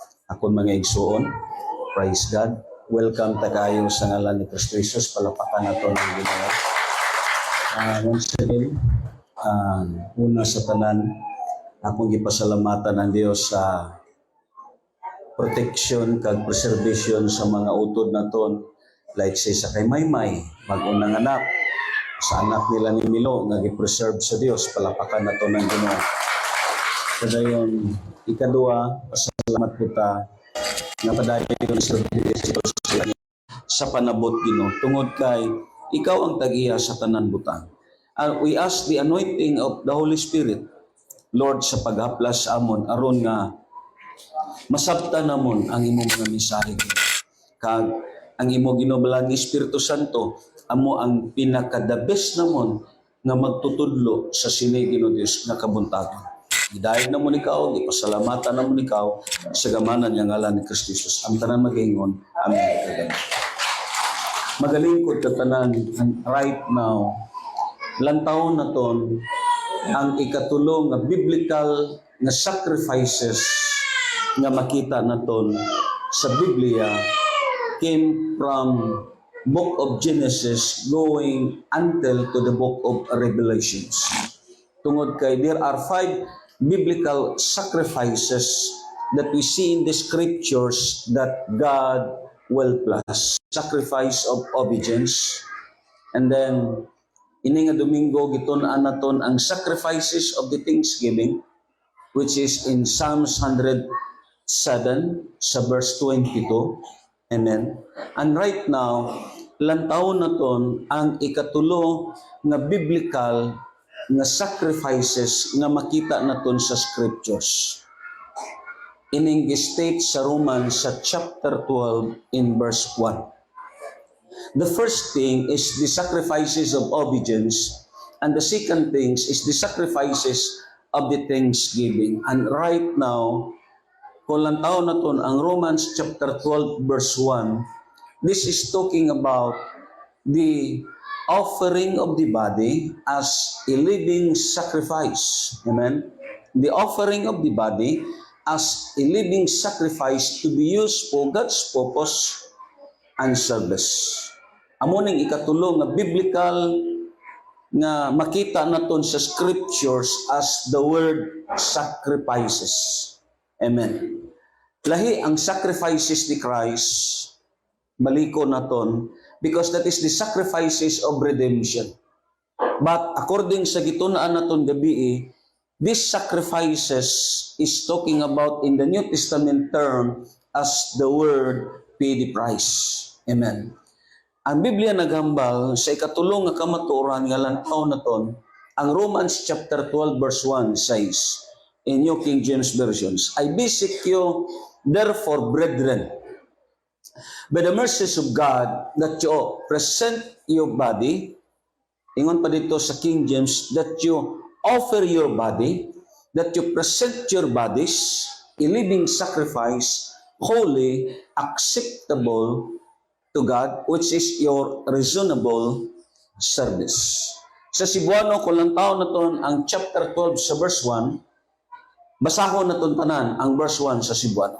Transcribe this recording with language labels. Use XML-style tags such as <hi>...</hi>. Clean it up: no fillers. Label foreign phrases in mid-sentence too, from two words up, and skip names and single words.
<ceb>Akong mga igsuon,</ceb> <en>praise God.</en> <ceb>Welcome ta kayo sa ngalan ni Kristo Jesus. Palapakan nato ng Ginoo.</ceb> <en>Once again,</en> <ceb>una sa tanan, akong gipasalamatan ng Dios sa protection kag preservation sa mga utod naton,</ceb> <en>like say</en> <ceb>sa kay Maymay, mag-unang anak, sa anak nila ni Milo nga gi-preserve sa Dios. Palapakan nato ng Ginoo. Padayon, ikaduha, pasalamat po ta nga padayon sa panabot Ginoo tungod kay ikaw ang tag-iya sa tanan butang.</ceb> <en>And we ask the anointing of the Holy Spirit, Lord,</en> <hil>sa paghaplas amon aron nga masabtan namon ang imong mga mensahe kag ang imong ginubalang Espiritu Santo amo ang pinaka-</hil> <en>the best</en> <hil>namon nga magtutudlo sa sini Ginoo Dios nga kabuntagon. Gidayeg namon ikaw, ipasalamatan namon ikaw sa gamanan nga ngalan ni Kristo Jesus. Ang tanan magaingon, amen. Magalingkod ka tanan right now. Lantaw na ton ang ikatulong nga biblical nga sacrifices nga makita naton sa Biblia</hil> <en>came from book of Genesis going until to the book of Revelations.</en> <hil>Tungod kay</hil> <en>there are 5 biblical sacrifices that we see in the scriptures that God will bless. Sacrifice of obedience. And then,</en> <hil>ini nga Domingo, gitun-an naton ang</hil> <en>sacrifices of the thanksgiving, which is in Psalms 107</en> <hil>sa verse 22. Amen.</hil> <en>And right now,</en> <hil>lantaw naton ang ikatulo nga biblical nga sacrifices nga makita naton sa scriptures. Ining state sa Romans sa chapter 12 in verse 1.</hil> <en>The first thing is the sacrifices of obedience, and the second thing is the sacrifices of the thanksgiving. And right now,</en> <hil>kung lantaw naton</hil> <en>ang Romans chapter 12 verse 1, this is talking about the offering of the body as a living sacrifice. Amen. The offering of the body as a living sacrifice to be used for God's purpose and service.</en> <hil>Amuning ikatulong nga biblical nga makita naton sa scriptures</hil> <en>as the word sacrifices.</en> <hil>Amen. Lahi ang sacrifices ni Christ, baliko naton,</hil> <en>because that is the sacrifices of redemption.</en> <hil>But according sa gitun-an naton gabi,</hil> <en>these sacrifices is talking about in the New Testament term as the word pay the price. Amen.</en> <hil>Ang Biblia naghambal sa ikatulong nga kamatuoran nga lantaw naton, ang Romans chapter 12 verse 1</hil> <en>says in New King James Versions, I beseech you therefore, brethren, by the mercies of God, that you present your body,</en> <hil>ingon pa dito sa</hil> <en>King James, that you offer your body, that you present your bodies, a living sacrifice, holy, acceptable to God, which is your reasonable service. Sa Cebuano, kung lang taon na ton ang chapter 12 sa verse 1, basahon na ton tanan ang verse 1 sa Cebuano.</en>